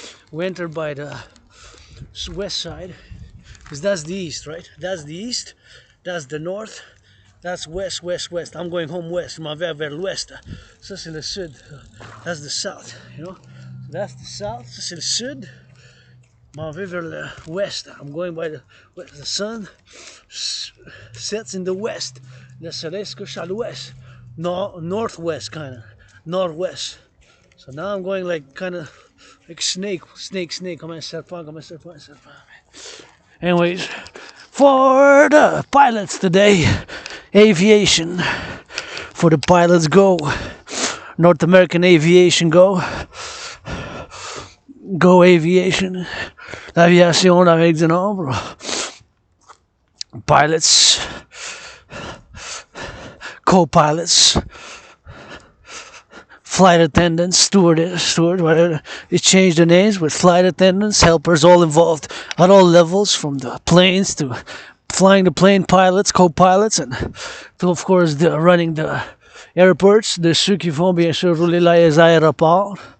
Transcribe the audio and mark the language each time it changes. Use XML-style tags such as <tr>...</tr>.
<en>We entered by the west side because that's the east, right? That's the east, that's the north, that's west. I'm going home west,</en> <fr>je m'en vais vers l'ouest. Ça c'est le sud,</fr> <en>that's the south, you know? So that's the south,</en> <fr>ça c'est le sud. Je m'en vais vers le west.</fr> <en>I'm going by the west. The sun sets in the west.</en> <fr>Le soleil se couche à l'ouest.</fr> <en>Northwest, kind of. Northwest. So now I'm going like kind of like snake.</en> <fr>Comme un serpent.</fr> <en>Anyways, for the pilots today, aviation. For the pilots, go. North American aviation, go. Go aviation.</en> <fr>L'aviation d'Amérique du Nord.</fr> <en>Pilots. Co-pilots. Flight attendants, steward, whatever. It changed the names with flight attendants, helpers, all involved at all levels, from the planes to flying the plane, pilots, co-pilots, and to, of course, running the airports,</en> <fr>de ceux qui vont bien sûr rouler les aéroports.</fr>